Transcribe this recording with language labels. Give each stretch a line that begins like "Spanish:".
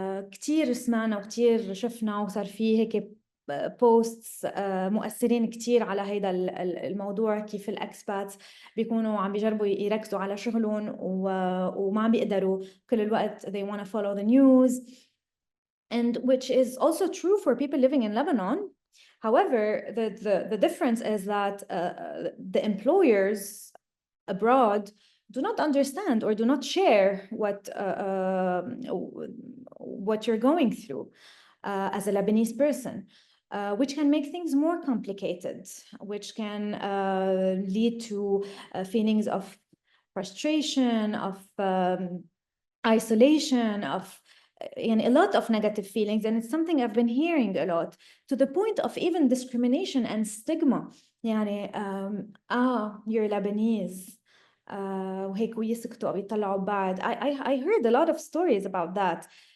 Arabic: كتير سمعنا وكتير شفنا وصار في هيك بوستس مؤثرين كتير على هيدا الموضوع, كيف الأكسباتس بيكونوا عم بيجربوا يركزوا على شغلهم وما عم بيقدروا كل الوقت
English: they want to follow the news, and which is also true for people living in Lebanon. However, the difference is that the employers abroad do not understand or do not share what you're going through as a Lebanese person, which can make things more complicated, which can lead to feelings of frustration, of isolation, of a lot of negative feelings, and it's something I've been hearing a lot, to the point of even discrimination and stigma.
Arabic: يعني
English: you're Lebanese
Arabic: وهيك ويسكتوا أو يطلعوا بعض.
English: I heard a lot of stories about that.